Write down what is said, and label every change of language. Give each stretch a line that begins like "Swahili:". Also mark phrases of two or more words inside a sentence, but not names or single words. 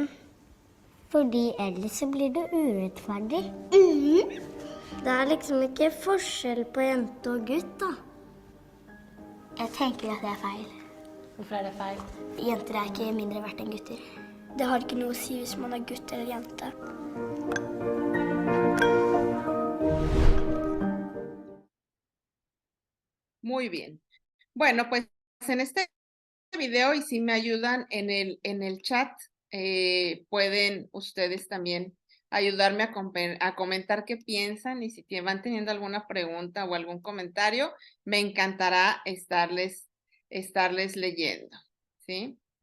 Norwegian: Fordi ellers så blir det urettferdig. Det er liksom ikke forskjell på jente og gutt, da. Jeg tenker at det er feil. Hvorfor er det feil? Jenter er ikke mindre verdt enn gutter. Det har ikke noe å si hvis man er gutt eller jente.
Spanish: Muy bien. Bueno, pues en este video, y si me ayudan en el chat, pueden ustedes también ayudarme a comentar qué piensan y si van teniendo alguna pregunta o algún comentario, me encantará estarles leyendo, ¿sí?